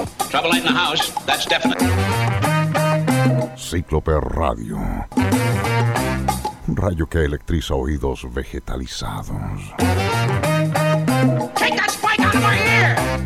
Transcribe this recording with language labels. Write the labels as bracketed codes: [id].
[en] Trouble light in the house, that's definite. [es] Cíclope Radio. Un rayo que electriza oídos vegetalizados. [en] Take that spike out of my ear.